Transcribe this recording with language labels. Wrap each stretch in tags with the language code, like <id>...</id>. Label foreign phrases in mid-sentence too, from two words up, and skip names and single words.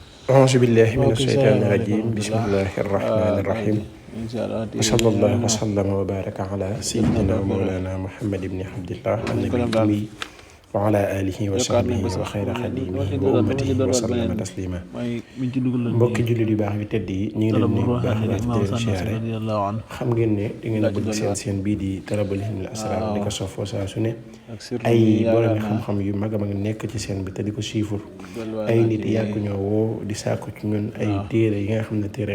<ar>أعوذ بالله من ok الشيطان salaamaaleykum الرجيم بسم warahmatullah الله الرحمن الرحيم إن شاء الله وصلى الله وسلم وبارك على سيدنا ومولانا محمد بن عبد الله النبي الأمي وعلى آله وصحبه وخير خديمه وأمته وسلم تسليما</ar> <wo>mbokki jullit yu baax yu tedd yi ñu ngi leen nuyu bu baax baax di leen siyaare xam ngeen ne da ngeen a bëgg seen bii di Talabul Hilmi al Asrar di ko sofoo saa su ne ay borom xam-xam yu mag a mag nekk ci seen bi te di ko siifur ay nit yàgg ñoo woo di sàkku ci ñun ay téere yi nga xam ne téere</wo>